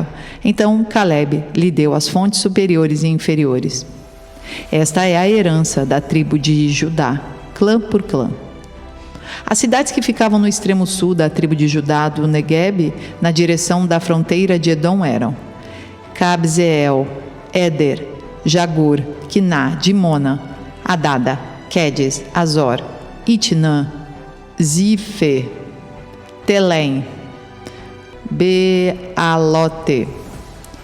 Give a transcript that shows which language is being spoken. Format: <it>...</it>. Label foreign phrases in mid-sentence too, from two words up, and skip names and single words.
<pt>Então Calebe lhe deu as fontes superiores e inferiores. Esta é a herança da tribo de Judá, clã por clã. As cidades que ficavam no extremo sul da tribo de Judá do Neguebe, na direção da fronteira de Edom, eram Cabzeel, Éder, Jagur, Quiná, Dimona, Adada, Quedes, Azor, Itnã, Zife, Telém, Bealote,</pt>